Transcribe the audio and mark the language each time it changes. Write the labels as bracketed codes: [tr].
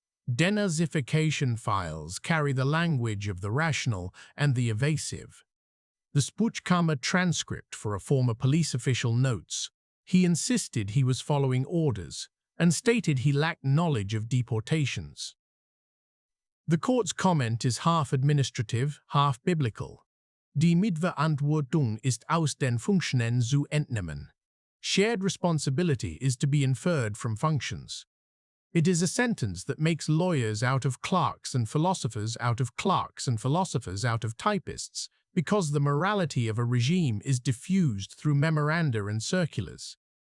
[en] Denazification files carry the language of the rational and the evasive. The Spuchkammer transcript for a former police official notes, he insisted he was following orders and stated he lacked knowledge of deportations. The court's comment is half administrative, half biblical. [de] Die Mitverantwortung ist aus den Funktionen zu entnehmen. [en] Shared responsibility is to be inferred from functions. It is a sentence that makes lawyers out of clerks and philosophers out of clerks and philosophers out of typists, because the morality of a regime is diffused through memoranda and circulars.